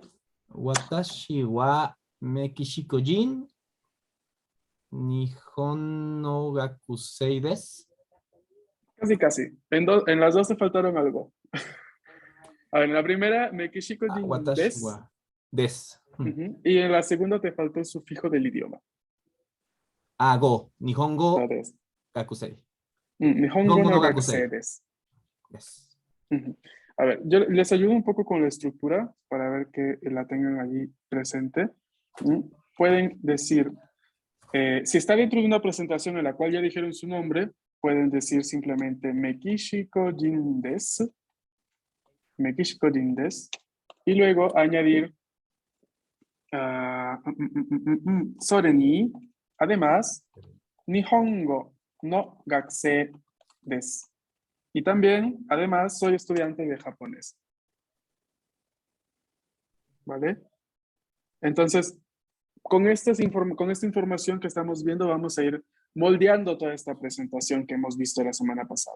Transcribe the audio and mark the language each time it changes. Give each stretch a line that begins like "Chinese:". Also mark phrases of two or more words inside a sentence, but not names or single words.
Japanese: 私はメキシコ人、日本の学生です.
Spanish: Casi. En las dos te faltaron algo. A ver, en la primera,
Japanese: メキシコ人 Watashi des. はです.
Spanish: Ujú. Y en la segunda te faltó el sufijo del idioma.
Japanese: 語。日本語
Spanish: ¿Sabes?
Japanese: Gakusei. Nihongo Nihongo no no Gakusei. 学生です.
English: Yes.
Spanish: Ujú. A ver, yo les ayudo un poco con la estructura para ver que la tengan allí presente. Pueden decir, si está dentro de una presentación en la cual ya dijeron su nombre, pueden decir simplemente
Japanese: メキシコ人です. メキシコ人です.
Spanish: Y luego añadir
Japanese: それに,
Spanish: además,
Japanese: 日本語の学生です.
Spanish: Y también, además, soy estudiante de japonés. ¿Vale? Entonces, con esta información que estamos viendo, vamos a ir moldeando toda esta presentación que hemos visto la semana pasada.